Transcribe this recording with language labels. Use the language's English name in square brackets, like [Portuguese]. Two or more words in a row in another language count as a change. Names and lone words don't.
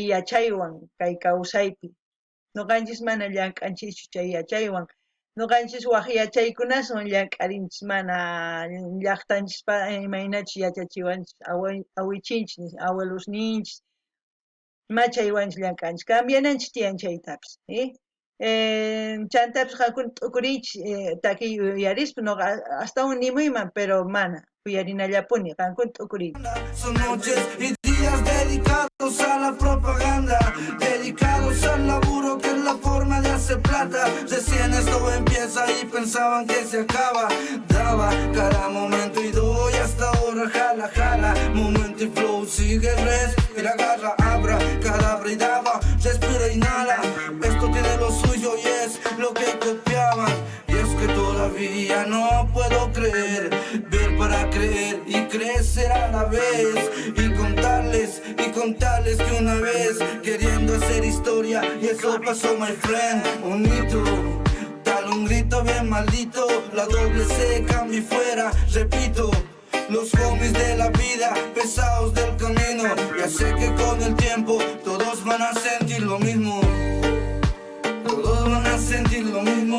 [Quechua] yachaywan kay kawsaypi nuqanchis mana llank'anchischu chay yachaywan nuqanchis waq yachaykunaswan llank'arinchis mana llaqtanchispa imaynachus yachachiwanchis awichinchis abuelosninchis ma chaywanchis llank'anchis cambiananchis tiyan chaytapis chantapis qankuna t'ukuriychis takiy uyarispa noqa astawan nimuyman pero mana uyarinallapuni qankuna t'ukuriychis [Spanish] Son noches y días dedicados a la propaganda, dedicados al laburo que es la forma de hacer plata. Recién esto empieza y pensaban que se acaba. Daba cada momento y doy hasta ahora jala, jala. Momento y flow, sigue, respira, agarra, abra, cadabra y daba, respira, inhala. Esto tiene lo suyo y es lo que copiaban. Y es que todavía no puedo creer, ver para creer y crecer a la vez. Y contarles que una vez queriendo hacer historia y eso pasó, [English] my friend. [Spanish] Un hito, tal un grito bien maldito, la doble C cambia y fuera, repito. Los homies de la vida, pesados del camino. Ya sé que con el tiempo todos van a sentir lo mismo. Todos van a sentir lo mismo.